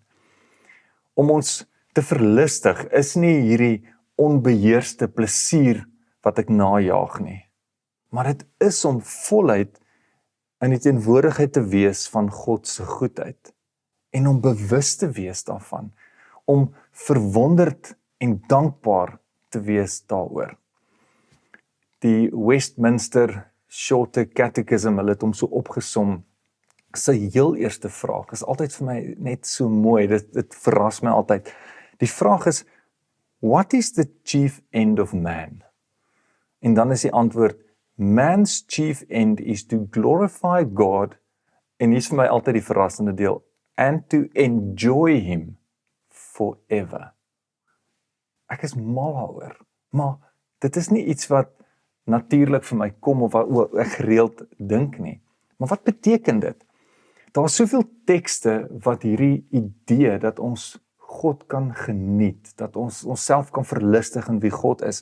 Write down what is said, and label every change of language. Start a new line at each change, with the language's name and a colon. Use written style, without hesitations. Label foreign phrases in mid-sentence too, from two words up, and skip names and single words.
Afrikaans: Om ons te verlustig is nie hierdie onbeheerste plesier wat ek najaag nie, maar dit is om voluit in die teenwoordigheid te wees van God se goedheid, en om bewus te wees daarvan, om verwonderd en dankbaar te wees daaroor. Die Westminster Shorter Catechism, hulle het hom so opgesom, sy heel eerste vraag, is altyd vir my net so mooi, dit verras my altyd. Die vraag is,
English: what is the chief end of man?
Afrikaans: En dan is die antwoord,
English: man's chief end is to glorify God,
Afrikaans: en hier is vir my altyd die verrassende deel,
English: and to enjoy him forever.
Afrikaans: Ek is mal daaroor, maar dit is nie iets wat natuurlik vir my kom of wat ek gereeld dink nie. Maar wat beteken dit? Daar is soveel tekste wat hierdie idee dat ons God kan geniet, dat ons onsself kan verlustig in wie God is.